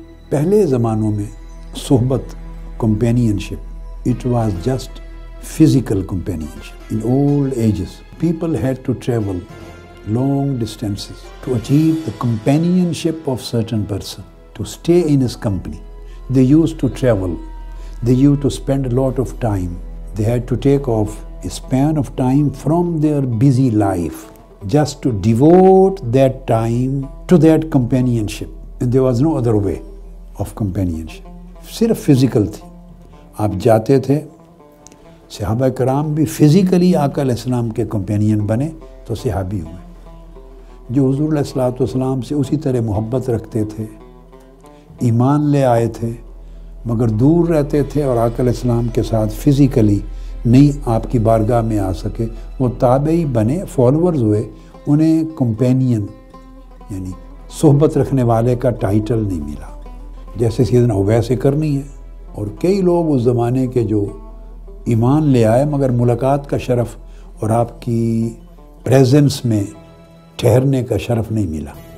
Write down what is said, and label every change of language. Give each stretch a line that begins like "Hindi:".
Urdu: پہلے زمانوں میں صحبت
English: Companionship it was just physical companionship. In old ages people had to travel long distances to achieve the companionship of certain person, to stay in his company. They used to travel, they used to spend a lot of time. They had to take off a span of time from their busy life just to devote that time to that companionship. And there was no other way of companionship.
Urdu: صرف physical تھی، آپ جاتے تھے، صحابہ کرام بھی physically آقا علیہ السلام کے کمپینین بنے تو صحابی ہوئے، جو حضور علیہ الصلوۃ والسلام سے اسی طرح محبت رکھتے تھے، ایمان لے آئے تھے مگر دور رہتے تھے اور آقا علیہ السلام کے ساتھ فزیکلی نہیں آپ کی بارگاہ میں آ سکے، وہ تابعی بنے، فالورز ہوئے، انہیں کمپینین یعنی صحبت رکھنے والے کا ٹائٹل نہیں ملا، جیسے سیدنا اویس کرنی ہے۔ اور کئی لوگ اس زمانے کے جو ایمان لے آئے مگر ملاقات کا شرف اور آپ کی پریزنس میں ٹھہرنے کا شرف نہیں ملا۔